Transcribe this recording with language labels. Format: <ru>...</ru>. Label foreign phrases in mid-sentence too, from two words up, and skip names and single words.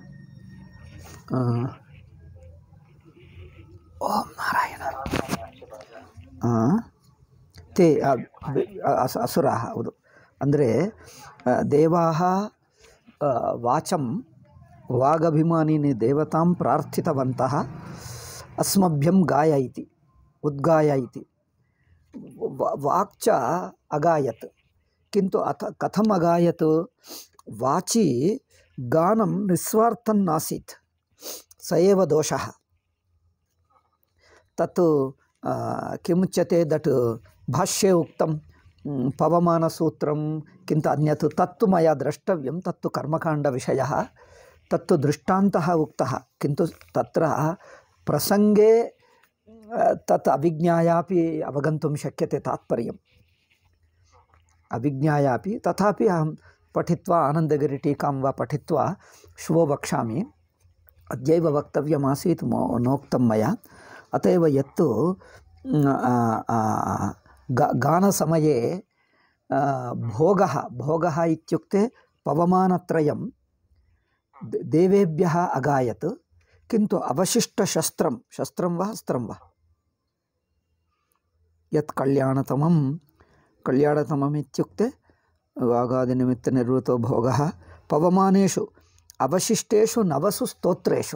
<sa>ಓಂ ನಾರಾಯಣ. ತೇ ಅಸುರ, ಹೌದು. ಅಂದರೆ ದೇವಾಹ ವಾಚಂ ವಾಗಭಿಮಾನಿನಿ ದೇವತಾಂ ಪ್ರಾರ್ಥಿತವಂತಹ ಅಸ್ಮಭ್ಯಂ ಗಾಯ ಇತಿ ಉದ್ಗಾಯ ಇತಿ. ವಾಕ್ಚ ಅಗಾಯತ್, ಕಿಂತು ಅಥ ಕಥಮ್ ಅಗಾಯತ್? ವಾಚಿ ಗಾನಂ ನಿಸ್ವಾರ್ಥಂ ನಾಸೀತ್, ಸ ಏವ ದೋಷಃ. ತತ್ ಕಿಮುಚ್ಯತೆ? ದಟ್ ಭಾಷ್ಯೆ ಉಕ್ತಂ ಪವಮಾನಸೂತ್ರಂ ಕಿಂತ ಅನ್ಯತ್ ತತ್ತು ಮಯಾ ದ್ರಷ್ಟವ್ಯಂ ತತ್ತು ಕರ್ಮಕಾಂಡವಿಷಯಃ ತತ್ತು ದೃಷ್ಟಾಂತಃ ಉಕ್ತಃ. ಕಿಂತು ತತ್ರ ಪ್ರಸಂಗೆ ತತ್ ಅವಿಜ್ಞಾಯಾಪಿ ಅವಗಂತುಂ ಶಕ್ಯತೆ ತಾತ್ಪರ್ಯಂ. ಅವಿಜ್ಞಾಯಾಪಿ ತಥಾಪಿ ಅಹಂ ಪಠಿತ್ವಾ ಆನಂದಗಿರಿ ಟೀಕಾಂ ವಾ ಪಠಿತ್ವಾ श्वो वक्ष्यामि. अद्यैव वक्तव्यमासीत् नोक्तं मया. अत एव यत्तु गानसमये भोगः इत्युक्ते पवमानत्रयं देवेभ्यः अगायत्, किन्तु अवशिष्टशस्त्रं, शस्त्रं वा अस्त्रं वा, यत् कल्याणतमम् इत्युक्ते वागादिनिमित्तनिर्वृतो भोगः पवमानेषु अवशिष्टेषु नवसु स्तोत्रेषु.</sa>